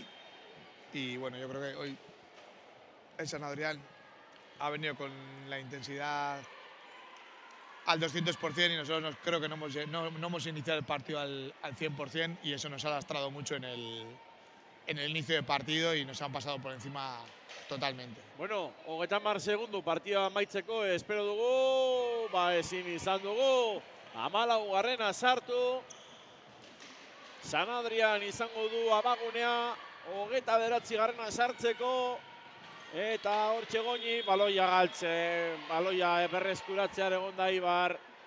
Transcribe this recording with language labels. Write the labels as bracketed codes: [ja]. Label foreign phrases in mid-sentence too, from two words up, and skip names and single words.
[es] Y bueno, yo creo que hoy el San Adrián ha venido con la intensidad al 200% y nosotros creo que no hemos iniciado el partido al 100% y eso nos ha lastrado mucho en el inicio del partido y nos han pasado por encima totalmente. [eu] Bueno, 30 segundu partida amaitzeko espero dugu, ezin izan dugu, 14garrena sartu. San Adrián izango du abagunea, 29garrena sartzeko. Eta hortxe Goñi, baloia galtzen, baloia berreskuratzear egon da Eibar.